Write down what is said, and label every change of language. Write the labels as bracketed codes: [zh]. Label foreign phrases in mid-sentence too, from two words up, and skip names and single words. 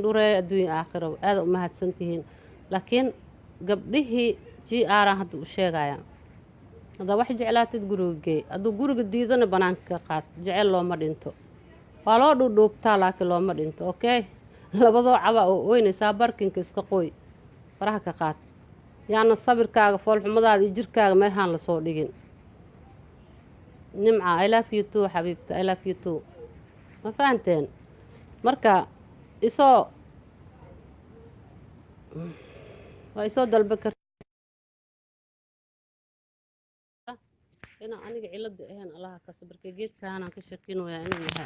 [so] dhureeyo adduunyo aakhiro aada u mahadsan tihiin laakiin gabdhihii GR hadda u sheegaya hada wax jeclaatid guriga hadduu guriga diidana banaanka ka qaad jecel looma dhinto waa loo dhuudhuubtaa laakiin looma dhinto okay labadoo caba oo weynaysaa barkinka iska qoy faraha ka qaad yaana sabirkaaga foolxumadaada iyo jirkaaga meehaan la soo dhigin nimca [en] I love you too [so] xabiibta [en] I love you too [so] ma fahanteen marka isoo waa isoo dalba kartaa ina aniga cilada ahaan allaha ka sabarka geedkaana ka shakinoyaa inuu yahay